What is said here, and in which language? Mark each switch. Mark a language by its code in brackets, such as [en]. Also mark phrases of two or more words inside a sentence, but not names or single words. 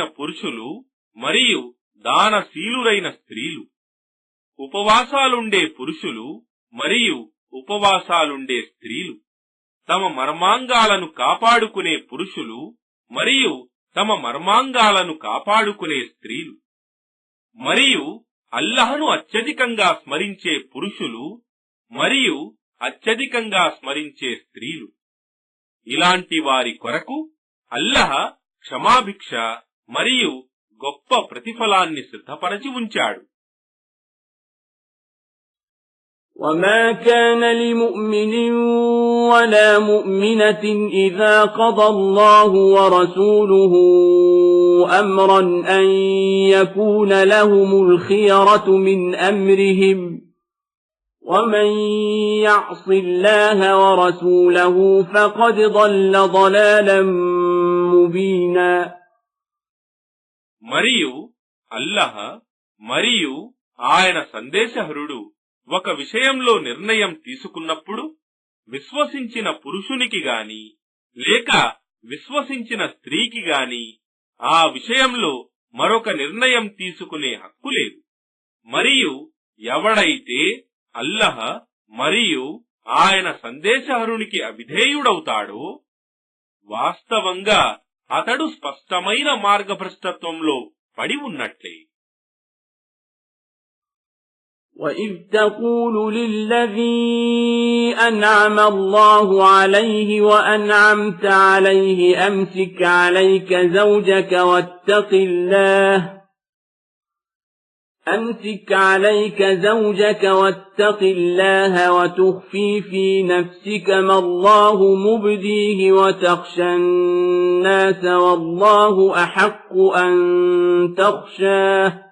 [te] పురుషులు మరియు దానశీలురైన స్త్రీలు, ఉపవాసాలుండే పురుషులు మరియు ఉపవాసాలుండే స్త్రీలు, తమ మర్మాంగాలను కాపాడుకునే పురుషులు మరియు తమ మర్మాంగాలను కాపాడుకునే స్త్రీలు, మరియు అల్లహను అత్యధికంగా స్మరించే పురుషులు మరియు అత్యధికంగా స్మరించే స్త్రీలు. ఇలాంటి వారి కొరకు అల్లహ క్షమాభిక్ష మరియు గొప్ప ప్రతిఫలాన్ని సిద్ధపరచి ఉంచాడు. [ar] وما كان لمؤمن ولا مؤمنة إذا قضى الله ورسوله أمرا أن يكون لهم الخيرة من أمرهم ومن يعص الله ورسوله فقد ضل ضلالا مبينا. [te] మరియు అల్లహ మరియు ఆయన సందేశహరుడు ఒక విషయంలో నిర్ణయం తీసుకున్నప్పుడు విశ్వసించిన పురుషునికి గాని లేక విశ్వసించిన స్త్రీకి గాని ఆ విషయంలో మరొక నిర్ణయం తీసుకునే హక్కు లేదు. మరియు ఎవడైతే అల్లహ మరియు ఆయన సందేశహరునికి అవిధేయుడవుతాడో వాస్తవంగా అతడు స్పష్టమైన మార్గభ్రష్టత్వంలో పడి ఉన్నట్లే. [ar] وَإِذْ تَقُولُ لِلَّذِي أَنْعَمَ اللَّهُ عَلَيْهِ وَأَنْعَمْتَ عَلَيْهِ أَمْسِكْ عَلَيْكَ زَوْجَكَ وَاتَّقِ اللَّهَ وَتُخْفِي فِي نَفْسِكَ مَا اللَّهُ مُبْدِيهِ وَتَخْشَى النَّاسَ وَاللَّهُ أَحَقُّ أَن تَخْشَاهُ